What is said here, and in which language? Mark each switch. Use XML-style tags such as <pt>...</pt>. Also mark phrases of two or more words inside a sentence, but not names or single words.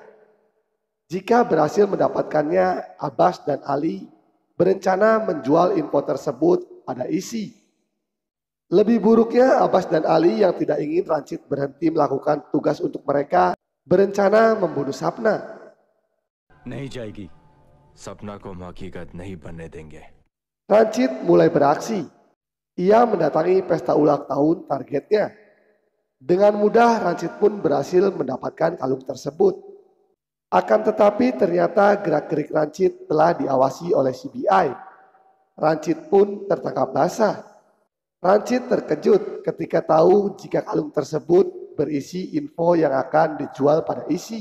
<id>Jika berhasil mendapatkannya, Abbas dan Ali berencana menjual info tersebut pada ISI. Lebih buruknya, Abbas dan Ali yang tidak ingin Rancid berhenti melakukan tugas untuk mereka berencana membunuh Sapna.</id> <hi>नहीं जाएगी सपना को हम हकीकत नहीं बनने देंगे</hi> <id>Rancid mulai beraksi. Ia mendatangi pesta ulang tahun targetnya. Dengan mudah Rancid pun berhasil mendapatkan kalung tersebut. Akan tetapi ternyata gerak-gerik Rancid telah diawasi oleh CBI. Rancid pun tertangkap basah. Rancid terkejut ketika tahu jika kalung tersebut berisi info yang akan dijual pada ISI.</id>